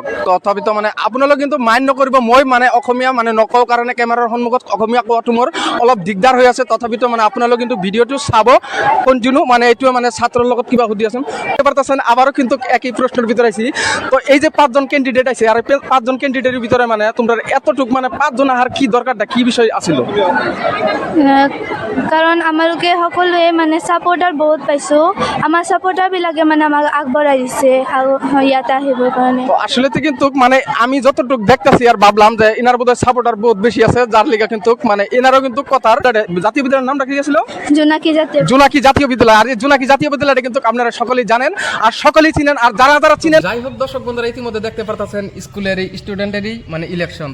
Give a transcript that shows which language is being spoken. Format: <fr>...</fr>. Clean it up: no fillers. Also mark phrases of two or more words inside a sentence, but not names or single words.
<as>তথাপিতো মানে আপোনালোকে কিন্তু মাইণ্ড নকৰিব, মই মানে অসমীয়া মানে নকওঁ কাৰণে কেমেৰাৰ সন্মুখত অসমীয়া কোৱাটো মোৰ অলপ দিগদাৰ হৈ আছে। তথাপিতো মানে আপোনালোকে কিন্তু ভিডিঅ'টো চাব কণ্টিনিউ। মানে এইটোৱে মানে ছাত্ৰৰ লগত কিবা সুধি আছোঁ। এবাৰ তাৰপিছত আবাৰো কিন্তু একই প্ৰশ্নৰ ভিতৰত আহিছে। তো এই যে 5জন কেণ্ডিডেট আছে,</as> <bn>আর 5জন কেণ্ডিডেটের ভিতরে মানে তোমরা এতটুক মানে 5জন আহার কি দরকারটা কি বিষয় আছিল?</bn> <as>কাৰণ আমালোকে সকলোৱে মানে ছাপোৰ্টাৰ বহুত পাইছোঁ, আমাৰ ছাপোৰ্টাৰবিলাকে মানে আমাক আগবঢ়াই দিছে ইয়াতে আহিবৰ কাৰণে।</as> <bn>আসলে কিন্তু মানে আমি যতটুক দেখতেছি আর ভাবলাম যে এনার বোধহয় সাপোর্টার বহুত বেশি আছে, যার লিগা কিন্তু মানে এনারও কিন্তু কথার জাতীয় বিদ্যালয়ের নামটা কি ছিল? জোনাকি জাতীয় বিদ্যালয়। আর এই জোনাকি জাতীয় বিদ্যালয়টা কিন্তু আপনারা সকলেই জানেন আর সকলেই চিনেন, আর যারা যারা চিনেন। যাই হোক দর্শক বন্ধুরা, ইতিমধ্যে দেখতে পারতেছেন স্কুলের স্টুডেন্টেরই মানে ইলেকশন।</bn>